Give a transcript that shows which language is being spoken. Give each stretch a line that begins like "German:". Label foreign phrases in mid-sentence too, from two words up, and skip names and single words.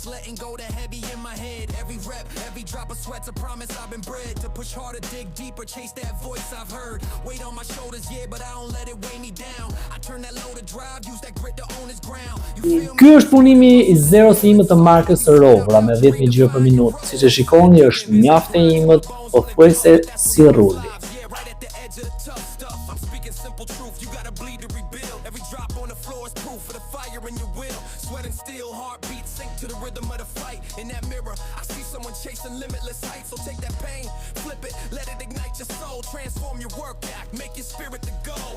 Albanian: Ky është punimi i zero imët të markës Rovra me 10.000 xhiro për minutë. Siç e shikoni, është mjaft e imët, pothuajse si rruli.
English: Chasing limitless heights, so take that pain, flip it, let it ignite your soul, transform your work act, make your spirit the goal.